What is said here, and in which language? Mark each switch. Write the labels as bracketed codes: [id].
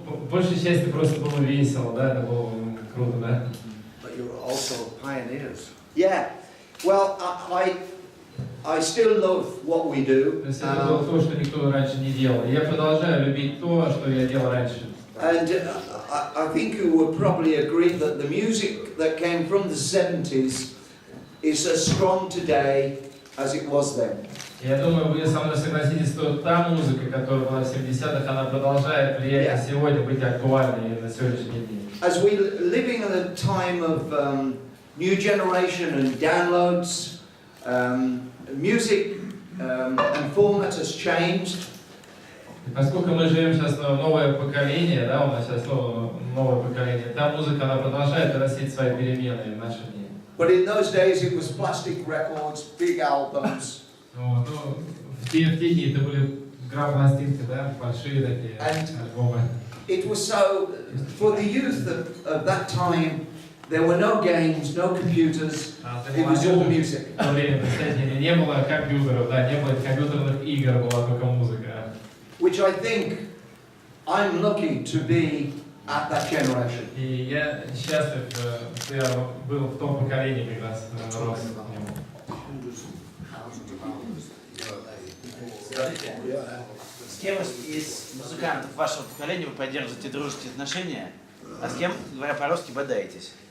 [ru] Большей части просто было весело, да, это было круто, да. [en] But you were also pioneers. Yeah. Well, I still love what we do. [ru] Это было то, что никто раньше не делал. Я продолжаю любить то, что я делал раньше. [en] And I think you would probably agree that the music that came from the 70s is as strong today as it was then. [ru] Я думаю, вы со мной согласитесь, что та музыка, которая была в 70-х, она продолжает влиять на сегодня, быть актуальной на сегодняшний день. [en] As we living in a time of new generation and downloads, music and format has changed. [ru] Поскольку мы живем сейчас в новое поколение, да, у нас сейчас новое поколение, та музыка, она продолжает носить свои перемены в наши дни. [en] But in those days it was plastic records, big albums. [ru] Ну, в те дни это были грамм-пластинки, да, большие такие альбомы. [en] It was so, for the youth of that time, there were no games, no computers, it was all music. [ru] В то время, кстати, не было компьютеров, да, не было компьютерных игр, была только музыка. [en] Which I think I'm lucky to be at that generation. [ru] И я счастлив, что я был в том поколении, как раз рос в нем. С кем из музыкантов вашего поколения вы поддерживаете дружеские отношения, а с кем, говоря по-русски, бодаетесь?